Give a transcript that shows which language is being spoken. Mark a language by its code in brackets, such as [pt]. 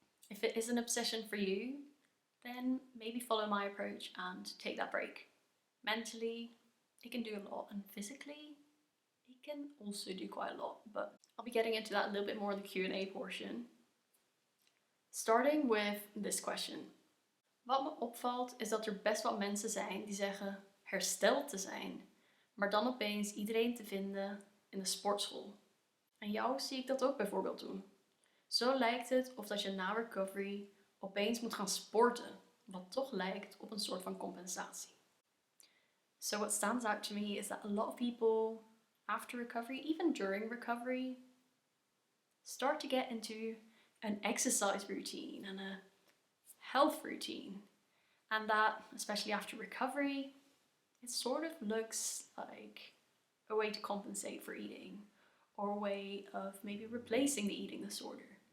[en] If it is an obsession for you, then maybe follow my approach and take that break. Mentally, it can do a lot, and physically, it can also do quite a lot, but I'll be getting into that a little bit more in the Q&A portion. Starting with this question. [nl] Wat me opvalt is dat er best wat mensen zijn die zeggen hersteld te zijn, maar dan opeens iedereen te vinden in de sportschool. En jou zie ik dat ook bijvoorbeeld doen. Zo lijkt het of dat je na recovery opeens moet gaan sporten, wat toch lijkt op een soort van compensatie. [en] So what stands out to me is that a lot of people after recovery, even during recovery, start to get into an exercise routine and a health routine. And that, especially after recovery, it sort of looks like a way to compensate for eating, or a way of maybe replacing the eating disorder.